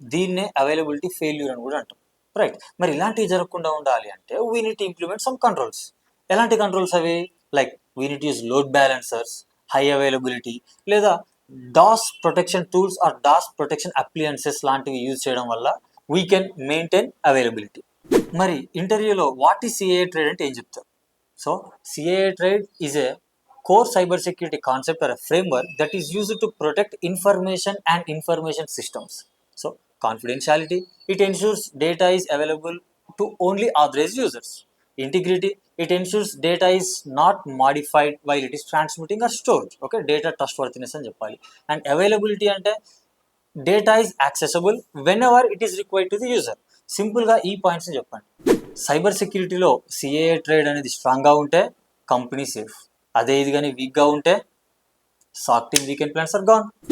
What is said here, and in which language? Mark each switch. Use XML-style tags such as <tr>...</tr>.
<te>దీన్నే availability failure అని కూడా అంటాం. రైట్. మరి ఇలాంటివి జరగకుండా ఉండాలి అంటే</te> <en>We need to implement some controls.</en> <te>ఎలాంటి కంట్రోల్స్ అవి?</te> <en>like we need use load balancers, high availability, లేదా DoS protection tools or DoS protection appliances</en> <te>లాంటివి యూజ్ చేయడం వల్ల</te> <en>We can maintain availability.</en> <te>మరి ఇంటర్వ్యూలో</te> <en>what is CIA triad</en> <te>అంటే ఏం చెప్తారు?</te> <en>So CAA trade is a core cybersecurity concept or a framework that is used to protect information and information systems. So confidentiality, it ensures data is available to only authorized users. Integrity, it ensures data is not modified while it is transmitting or stored. Okay, data trustworthiness</en> <te>అని చెప్పాలి.</te> <en>And availability అంటే data is accessible whenever it is required to the user.</en> <te>సింపుల్గా ఈ పాయింట్స్ని చెప్పండి. Cyber సెక్యూరిటీలో CAA trade అనేది స్ట్రాంగ్గా ఉంటే కంపెనీ సేఫ్. అదే ఇది కానీ వీక్గా ఉంటే సాక్ team weekend plans</te> <en>Are gone.</en>